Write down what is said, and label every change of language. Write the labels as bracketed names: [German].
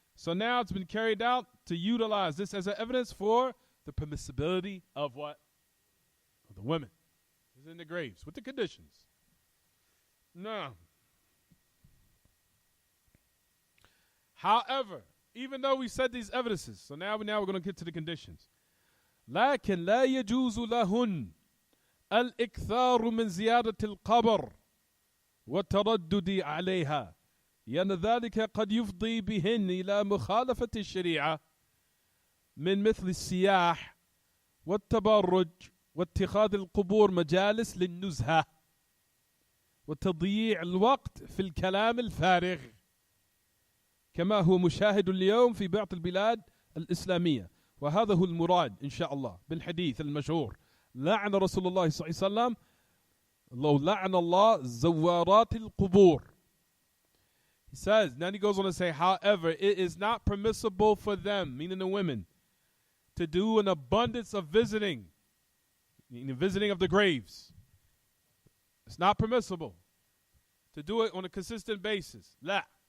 [English] So now it's been carried out to utilize this as an evidence for the permissibility of what? Of the women. Is in the graves with the conditions. Now, however, even though we said these evidences, so now we're going to get to the conditions. [Arabic] لكن لا يجوز لهن الإكثار من زيارة القبر والتردد عليها لأن ذلك قد يفضي بهن إلى مخالفة الشريعة من مثل السياح والتبرج واتخاذ القبور مجالس للنزهة وتضييع الوقت في الكلام الفارغ كما هو مشاهد اليوم في بعض البلاد الإسلامية وهذا هو المراد إن شاء الله بالحديث المشهور لعن رسول الله صلى الله عليه وسلم لو لعن الله زوارات القبور. [English] He says, then he goes on to say, however, it is not permissible for them, meaning the women, to do an abundance of visiting, meaning visiting of the graves. It's not permissible to do it on a consistent basis. [Arabic] La.